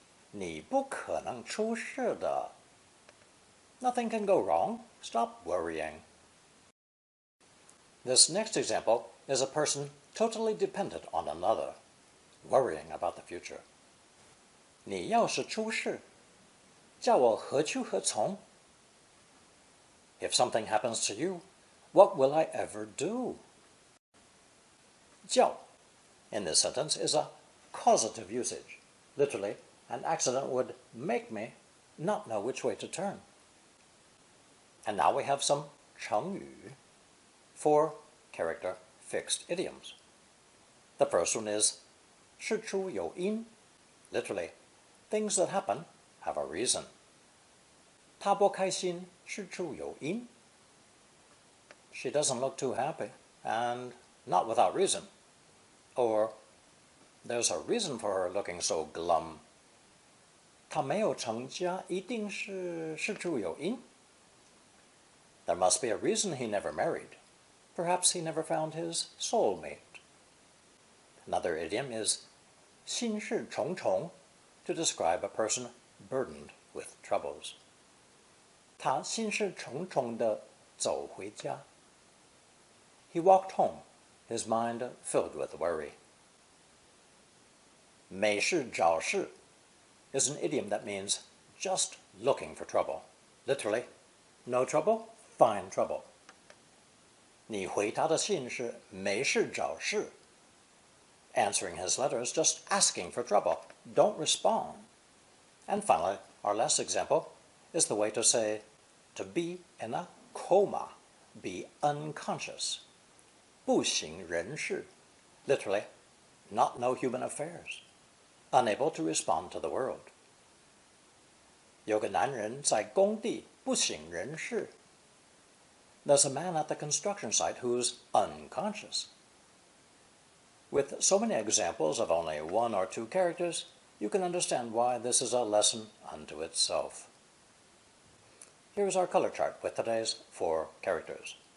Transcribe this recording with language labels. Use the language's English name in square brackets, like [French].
[Chinese] 你不可能出事的. [English] Nothing can go wrong. Stop worrying. This next example is a person totally dependent on another, worrying about the future. [Chinese] 你要是出事, 叫我何去何从? [English] If something happens to you, what will I ever do? 叫 in this sentence is a causative usage. Literally, an accident would make me not know which way to turn. And now we have some 成语, 4 character fixed idioms. The first one is 事出有因, literally, things that happen have a reason. [Chinese] 她不开心, 事出有因. [English] She doesn't look too happy, and not without reason. Or, there's a reason for her looking so glum. [Chinese] 她没有成家, 一定是事出有因. [English] There must be a reason he never married. Perhaps he never found his soulmate. Another idiom is 心事重重, to describe a person burdened with troubles. [Chinese] 他心事重重地走回家. [English] He walked home, his mind filled with worry. 没事找事 is an idiom that means just looking for trouble. Literally, no trouble, find trouble. [Chinese] 你回他的信是没事找事. [English] Answering his letters, just asking for trouble. Don't respond. And finally, our last example is the way to say to be in a coma, be unconscious. 不省人事, literally, not know human affairs, unable to respond to the world. [Chinese] 有个男人在工地不省人事. [English] There's a man at the construction site who's unconscious. With so many examples of only 1 or 2 characters, you can understand why this is a lesson unto itself. Here's our color chart with today's 4 characters.